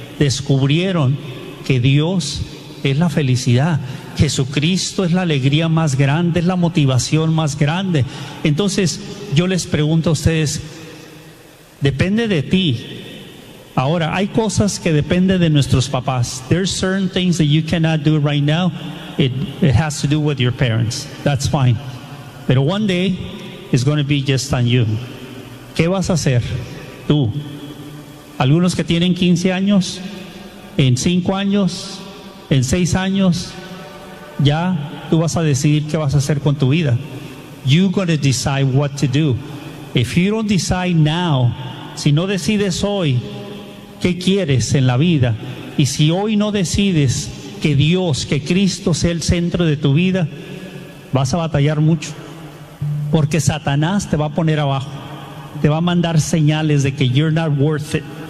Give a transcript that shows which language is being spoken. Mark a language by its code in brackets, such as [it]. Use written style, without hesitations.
[es] Descubrieron que Dios es la felicidad. Jesucristo es la alegría más grande, es la motivación más grande. Entonces, yo les pregunto a ustedes, depende de ti. Ahora, hay cosas que dependen de nuestros papás. [en] There's certain things that you cannot do right now. It has to do with your parents. That's fine. Pero one day, it's going to be just on you. [es] ¿Qué vas a hacer tú? Algunos que tienen 15 años, en 5 años, en 6 años, ya tú vas a decidir qué vas a hacer con tu vida. [en] You're going to decide what to do. If you don't decide now, [es] si no decides hoy qué quieres en la vida, y si hoy no decides que Dios, que Cristo sea el centro de tu vida, vas a batallar mucho. Porque Satanás te va a poner abajo. Te va a mandar señales de que [en] you're not worth it.